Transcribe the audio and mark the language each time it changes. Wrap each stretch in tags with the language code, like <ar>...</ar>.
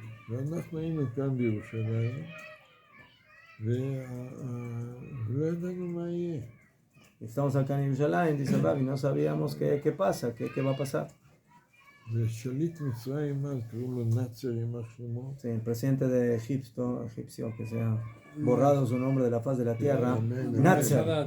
<he>ואנחנו היינו כאן בירושלים, ולא ידענו מה יהיה.</he> <es>Estamos acá en Jerusalén, dice Babi, no sabíamos qué pasa, qué va a pasar.</es> <he>ושליט מצרים, אז קראו לו נאצר, יימח שמו.</he> <es>Sí, el presidente de egipcio, que se ha borrado su nombre de la faz de la tierra, Nasser.</es>